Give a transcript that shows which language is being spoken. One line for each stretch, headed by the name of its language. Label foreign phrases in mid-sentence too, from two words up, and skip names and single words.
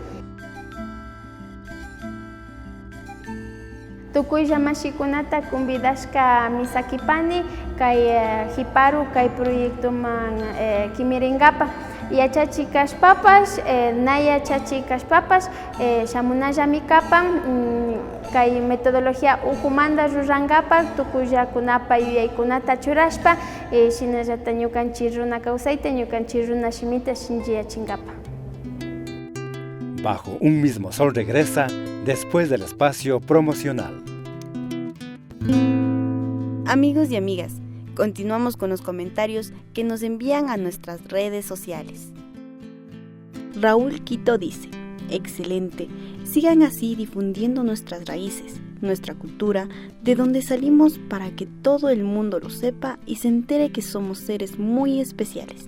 Quechua: Tukuylla mashikunata convidashka misakipani kay hiparu kay proyectoman kimiringapa yachachi kashpapas nayachachi kashpapas shamunallami kapan kay metodología ukumanta rurankapak tukuyllakunapa yuyaykunata churashpa shinallata ñukanchik runa kawsayta ñukanchik runa shimita shinchi yachinkapa.
Spanish: Bajo un mismo sol regresa después del espacio promocional. Amigos y amigas, continuamos con los comentarios que nos envían a nuestras redes sociales. Raúl Quito dice: excelente, sigan así difundiendo nuestras raíces, nuestra cultura, de donde salimos, para que todo el mundo lo sepa y se entere que somos seres muy especiales.